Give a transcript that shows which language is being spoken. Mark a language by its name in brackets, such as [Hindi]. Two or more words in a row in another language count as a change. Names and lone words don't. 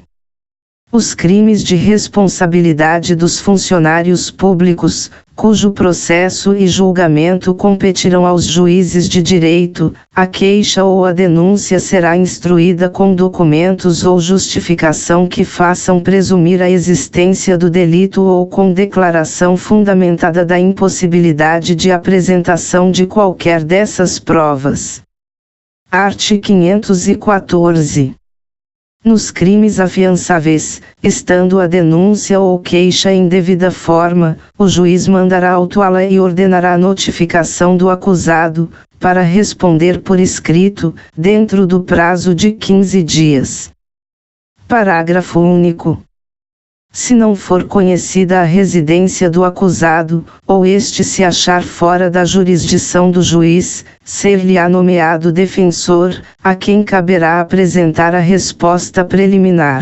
[Portuguese] Os crimes de responsabilidade dos funcionários públicos, cujo processo e julgamento competirão aos juízes de direito, a queixa ou a denúncia será instruída com documentos ou justificação que façam presumir a existência do delito ou com declaração fundamentada da impossibilidade de apresentação de qualquer dessas provas. Art. 514. Nos crimes afiançáveis, estando a denúncia ou queixa em devida forma, o juiz mandará autuá-la e ordenará a notificação do acusado, para responder por escrito, dentro do prazo de 15 dias. Parágrafo único. Se não for conhecida a residência do acusado, ou este se achar fora da jurisdição do juiz, ser-lhe-á nomeado defensor, a quem caberá apresentar a resposta preliminar.